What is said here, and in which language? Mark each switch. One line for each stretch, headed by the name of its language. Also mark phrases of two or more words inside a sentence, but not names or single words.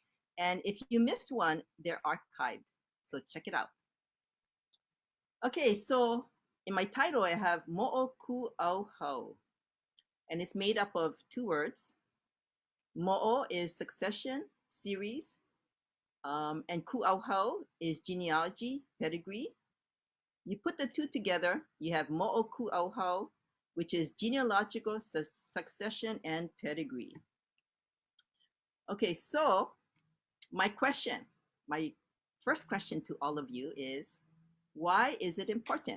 English: And if you missed one, they're archived. So check it out. Okay, so in my title, I have
Hawaiian: Moʻoku ʻauhau,
English: and it's made up of 2 words. Mo'o is succession, series, and
Hawaiian: ku ʻauhau
English: is genealogy, pedigree. You put the 2 together, you have
Hawaiian: Moʻoku ʻauhau,
English: which is genealogical succession and pedigree. Okay, so my first question to all of you is, why is it important?